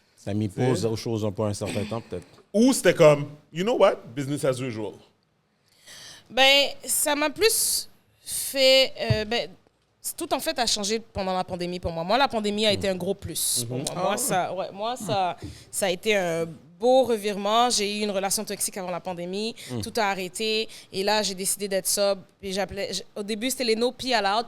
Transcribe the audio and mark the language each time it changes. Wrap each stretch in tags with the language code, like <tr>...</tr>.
<fr>Ça a mis pause aux choses pour un certain temps, peut-être. Ou c'était comme,</fr> <en>you know what, business as usual?</en> <fr>Ben, ça m'a plus fait... tout en fait a changé pendant la pandémie pour moi. Moi, la pandémie a été un gros plus pour moi. Ça a été un beau revirement. J'ai eu une relation toxique avant la pandémie. Tout a arrêté. Et là, j'ai décidé d'être sobre. Puis au début, c'était les</fr> <en>no pee allowed.</en>